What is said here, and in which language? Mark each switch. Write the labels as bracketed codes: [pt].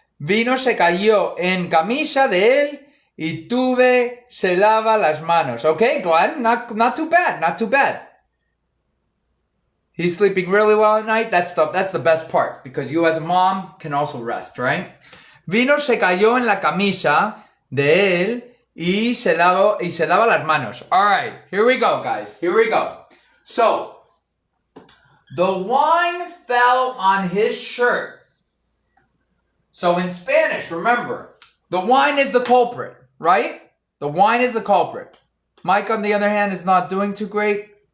[es] Vino, se cayó en camisa de él y tuve, se lava las manos. [en] Okay, Glenn, not too bad. Not too bad. He's sleeping really well at night. That's the best part because you as a mom can also rest, right? [es] Vino se cayó en la camisa de él y se lava las manos. [en] All right, here we go, guys. Here we go. So, the wine fell on his shirt. So in Spanish, remember, the wine is the culprit, right? The wine is the culprit. Mike, on the other hand, is not doing too great.